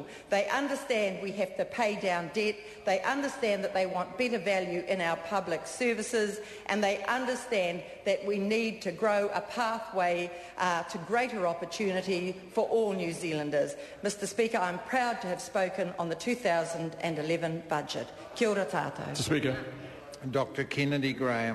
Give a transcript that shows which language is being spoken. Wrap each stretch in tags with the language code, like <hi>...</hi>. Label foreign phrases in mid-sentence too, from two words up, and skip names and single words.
<en>They understand we have to pay down debt, they understand that they want better value in our public services, and they understand that we need to grow a pathway to greater opportunity for all New Zealanders. Mr Speaker, I'm proud to have spoken on the 2011 budget.</en> <mi>Kia ora tātou.</mi> <en>Mr. Speaker. Dr. Kennedy Graham.</en>